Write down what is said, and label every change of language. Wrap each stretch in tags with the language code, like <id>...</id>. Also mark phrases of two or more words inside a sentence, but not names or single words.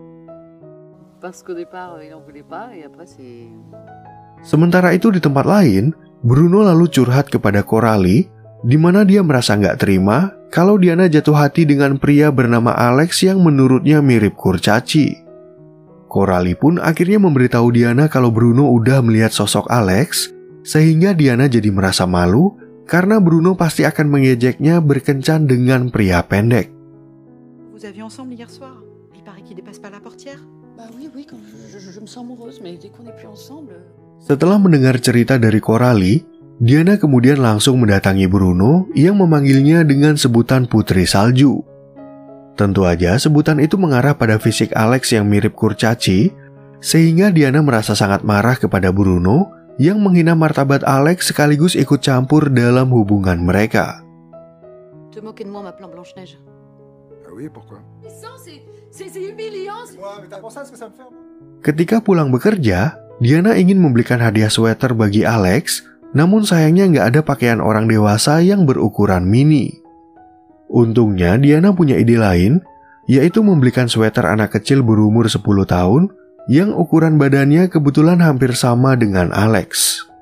<id>Sementara itu di tempat lain, Bruno lalu curhat kepada Coralie, di mana dia merasa nggak terima kalau Diana jatuh hati dengan pria bernama Alex yang menurutnya mirip kurcaci. Coralie pun akhirnya memberitahu Diana kalau Bruno udah melihat sosok Alex, sehingga Diana jadi merasa malu karena Bruno pasti akan mengejeknya berkencan dengan pria pendek.</id> <fr>Vous aviez ensemble hier soir? Il paraît qu'il dépasse pas la portière. Bah oui, quand je me sens amoureuse, mais dès qu'on n'est plus ensemble...</fr> <id>Setelah mendengar cerita dari Coralie, Diana kemudian langsung mendatangi Bruno yang memanggilnya dengan sebutan Putri Salju. Tentu aja sebutan itu mengarah pada fisik Alex yang mirip kurcaci, sehingga Diana merasa sangat marah kepada Bruno yang menghina martabat Alex sekaligus ikut campur dalam hubungan mereka.</id> <fr>Te moquer de moi en m'appelant Blanche-Neige. Ah oui, pourquoi? C'est humiliant. Ouais, mais t'as pensé à ce que ça me fait?</fr> <id>Ketika pulang bekerja, Diana ingin membelikan hadiah sweater bagi Alex, namun sayangnya nggak ada pakaian orang dewasa yang berukuran mini. Untungnya Diana punya ide lain, yaitu membelikan sweater anak kecil berumur 10 tahun yang ukuran badannya kebetulan hampir sama dengan Alex.</id>